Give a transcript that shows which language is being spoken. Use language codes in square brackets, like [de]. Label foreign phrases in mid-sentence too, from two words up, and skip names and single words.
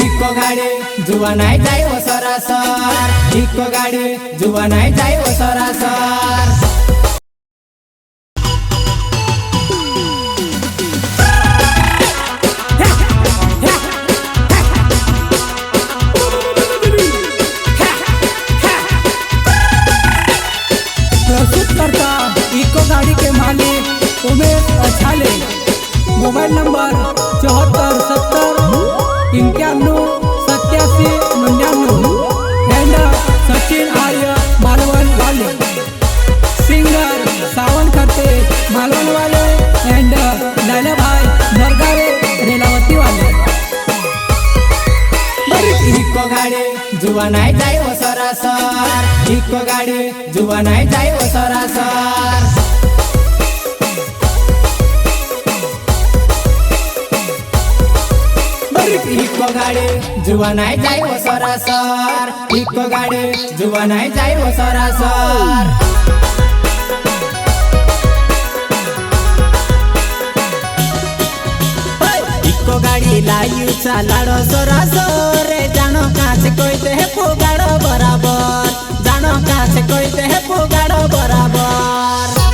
[bhb] गाडी जुवा नाही जाय ओ सरासर, इको गाडी जुवा नाही जाय ओ सरासर। [hi] प्रस्तुत करता इको गाड़ी के मालिक उमेश अछाले। मोबाइल नंबर 7471918799 एंड सचिन आर्य मालवन वाले। सिंगर सावन खत्ते मालवन वाले एंड लाला भाई नरगावे रेलावती वाले। [bhb] इको गाडी जुवा नाही जाय ओ सरासर, इको गाडी जुवा नाही जाय ओ सरासर। इको गाडी जुवा नाही जाय ओ सरासर, इको गाडी जुवा नाही जाय ओ सरासर। इको गाड़ी लायू चालाड़ो सरासर रे, जानो काछ कोइते है पुगाड़ो बराबर, जानो काछ कोइते है पुगाड़ो बराबर।